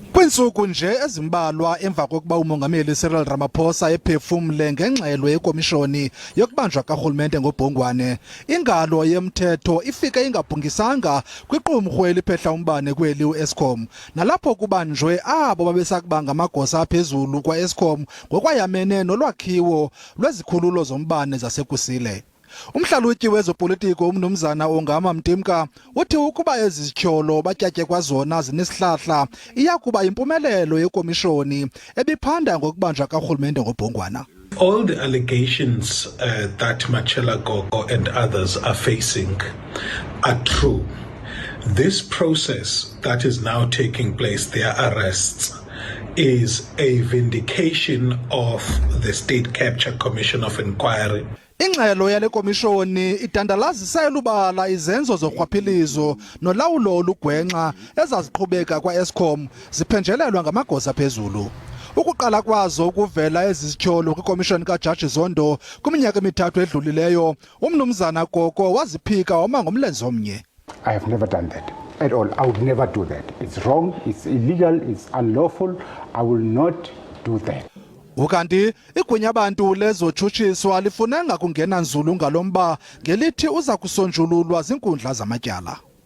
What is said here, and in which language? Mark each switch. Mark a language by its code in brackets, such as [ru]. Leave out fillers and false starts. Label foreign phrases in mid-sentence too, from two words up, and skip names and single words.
[xh] Iintsuku nje ezimbalwa emva kokuba umongameli Cyril Ramaphosa ephefumle ngengxelo yekomishoni yokubanjwa kaRhulumente ngobhongwana, ingalo yemthetho ifike ingabhungisanga kwiqumrhu eliphehla umbane kweli uEskom, nalapho kubanjwe abo babesakuba ngamagosa aphezulu kwaEskom ngokwayamene nolwakhiwo lwezikhululo zombane zasekusile. Umhlalutyi wezopolitiko umnumzana Ongama Mtimka uthi ukuba izityholo atyatyekwa zona zinesihlahla iyakuba impumelelo yekomishoni ebiphanda ngokubanjwa kaRhulumente ngobhongwana. [en] All the allegations that Matshela Koko and others are facing are true. This process that is now taking place, their arrests, is a vindication of the State Capture Commission of Inquiry. [xh] Ingxelo yale komishoni idandalazisela ubala izenzo zorhwaphilizo nolawulo olugwenxa ezaziqhubeka kwaEskom ziphenjelelwa ngamagosa phezulu. Ukuqala kwazo ukuvela ezityholo kwikomishoni kaJaji Zondo kwiminyaka emithathu edlulileyo, umnumzana Koko waziphika wama ngomlenze omnye. [en] I have never done that at all. I would never do that. It's wrong, it's illegal, it's unlawful. I will not do that. [xh] Ukanti igunya abantu lezotshutshiswa lifunenga kungena nzulu ngalomba ngelithi uza kusonjululwa zinkundla zamatyala.